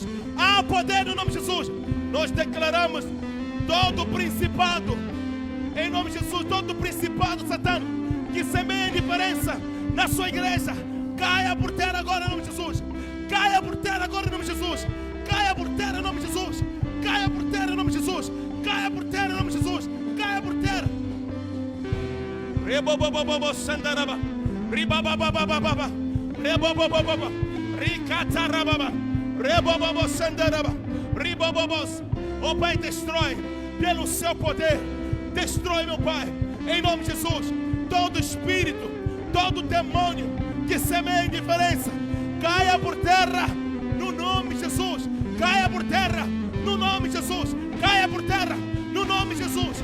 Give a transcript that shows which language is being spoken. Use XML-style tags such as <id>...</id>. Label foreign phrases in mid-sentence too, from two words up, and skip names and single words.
<pt>Há poder no nome de Jesus. Nós declaramos todo principado em nome de Jesus. Todo principado satânico que semeia indiferença na sua igreja, caia por terra agora em nome de Jesus. Caia por terra agora em nome de Jesus. Caia por terra em nome de Jesus. Caia por terra em nome de Jesus. Caia por terra em nome de Jesus. Caia por terra. Rebobobobo sandaraba. Ribababababa. Rebobobobo. Ricatarababa. Rebobobo sandaraba. Ribobobos. Oh Pai, destrói pelo seu poder. Destrói, meu Pai, em nome de Jesus. Todo espírito, todo demônio que semeia indiferença, caia por terra no nome de Jesus. Caia por terra no nome de Jesus. Caia por terra no nome de Jesus.</pt>